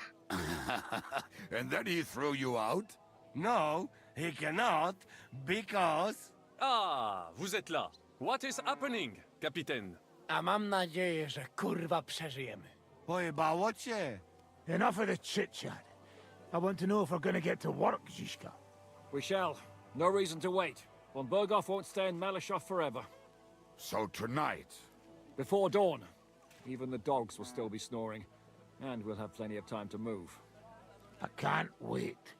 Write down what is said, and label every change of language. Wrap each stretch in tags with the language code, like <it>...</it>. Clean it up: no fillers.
<en>And then he threw you out? No, he cannot, because...</en> <fr>Ah, vous êtes là.</fr> <en>What is happening, Capitaine?</en> <pl>A mam nadzieję, że kurwa przeżyjemy. Pojebało cię.</pl> <en>Enough of the chit-chat. I want to know if we're gonna get to work, Zizka. We shall. No reason to wait. Von Berghoff won't stay in Malashov forever. So tonight... Before dawn. Even the dogs will still be snoring. And we'll have plenty of time to move. I can't wait.</en>